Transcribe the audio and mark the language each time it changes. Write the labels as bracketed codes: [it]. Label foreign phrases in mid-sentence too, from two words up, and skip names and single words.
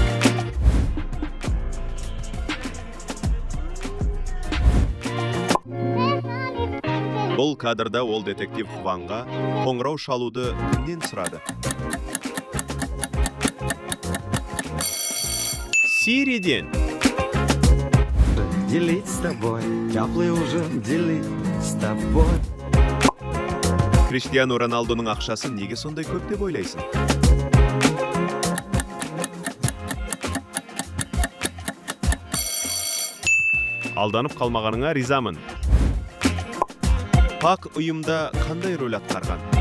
[kk] Бұл кадрда ол детектив Хванға қоңырау шалуды кімнен сұрады? Сириден. [ru] Делить с тобой, теплый ужин делить с тобой. [kk] Криштиану Роналдоның ақшасы неге сондай көп деп ойлайсың? Алданып қалмағаныңа ризамын. Пак ұйымда қандай рөл атқарған?